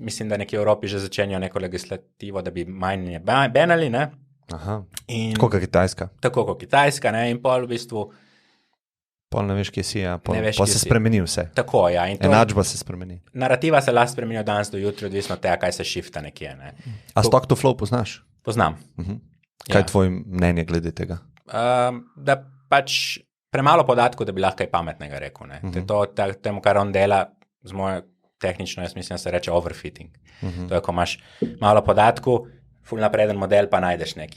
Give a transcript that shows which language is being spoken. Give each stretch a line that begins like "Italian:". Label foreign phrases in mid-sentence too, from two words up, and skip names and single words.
Slovenian: Mislim, da nekje v Evropi že začenjajo neko legislativo, da bi minere banali, ne? Aha, tako kot Kitajska. Tako kot Kitajska, ne, in pol v bistvu pol ne veš, kje si, pol se spremeni vse. Tako, ja. Enačba se spremeni. Narativa se lahko spremeni od danes do jutri, odvisno od tega, kaj se shifta nekje. Ne. A
English: stock to flow
Slovenian: poznaš? Poznam. Kaj je tvoje mnenje glede tega? Da pač premalo podatkov, da bi lahko kaj pametnega rekel. Ne. Temu, kar on dela, z mojo tehnično, jaz mislim, da se reče overfitting. To je, ko imaš malo podatkov, ful napreden model, pa najdeš neki.